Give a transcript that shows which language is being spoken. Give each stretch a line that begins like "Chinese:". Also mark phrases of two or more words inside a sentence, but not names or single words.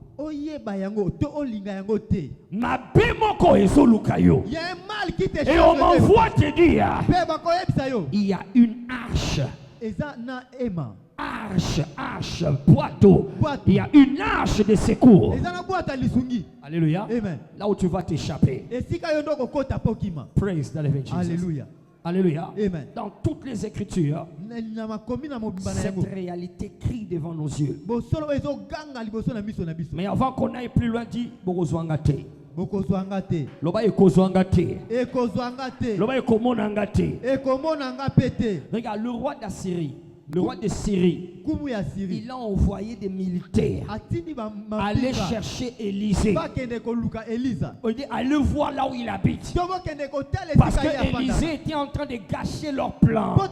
French: Il y a un mal qui te cherche. Et on m'envoie te dire, il y a une arche. Arche, boiteau. Il y a une arche de secours. Alléluia. Amen. Là où tu vas t'échapper.
English: Praise the living Jesus.
French: Alléluia. Alléluia. Amen. Dans toutes les Écritures, cette réalité crie devant nos yeux. Mais avant qu'on aille plus loin, dit Bokozwangate.
Lingala: Loba ekozwangate. Loba ekomonangate.
French: Regarde, le roi d'Assyrie. Le roi de Syrie, il a envoyé des militaires aller chercher Élisée. On dit, allez voir là où il habite. Parce que Élisée était en train de gâcher leurs plans.